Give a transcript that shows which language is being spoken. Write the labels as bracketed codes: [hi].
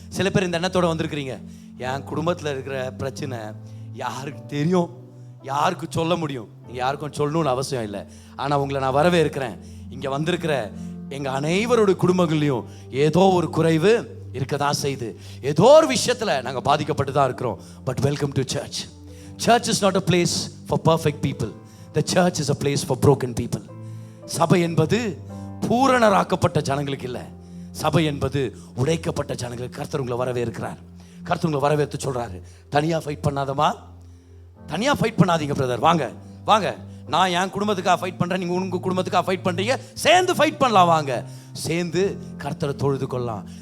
[ta] சில பேர் இந்த எண்ணத்தோட வந்திருக்கிறீங்க, என் குடும்பத்தில் இருக்கிற பிரச்சனை யாருக்கு தெரியும், யாருக்கு சொல்ல முடியும், நீங்க யாருக்கும் சொல்லணும்னு அவசியம் இல்லை. ஆனா உங்களை நான் வரவே இருக்கிறேன். இங்க வந்திருக்கிற எங்க அனைவருடைய குடும்பங்களையும் ஏதோ ஒரு குறைவு இருக்கதான் செய்து, ஏதோ ஒரு விஷயத்துல நாங்க பாதிக்கப்பட்டு தான் இருக்கிறோம். [en] But welcome to church. Church is not a place for perfect people. The church is a place for broken people. [ta] சபை என்பது பூரணராக்கப்பட்ட ஜனங்களுக்கு இல்லை, சபை என்பது உடைக்கப்பட்ட ஜனங்களுக்கு. கர்த்தர் உங்களை வரவே இருக்கிறார். கர்த்தர் உங்களை வரவேற்று சொல்றாரு, தனியா ஃபைட் பண்ணாதமா, தனியா ஃபைட் பண்ணாதீங்க பிரதர், வாங்க வாங்க, நான் என் குடும்பத்துக்காக ஃபைட் பண்றேன், நீங்க உங்க குடும்பத்துக்காக ஃபைட் பண்றீங்க, சேர்ந்து ஃபைட் பண்ணலாம், வாங்க சேர்ந்து கர்த்தரை தொழுது கொள்ளலாம்.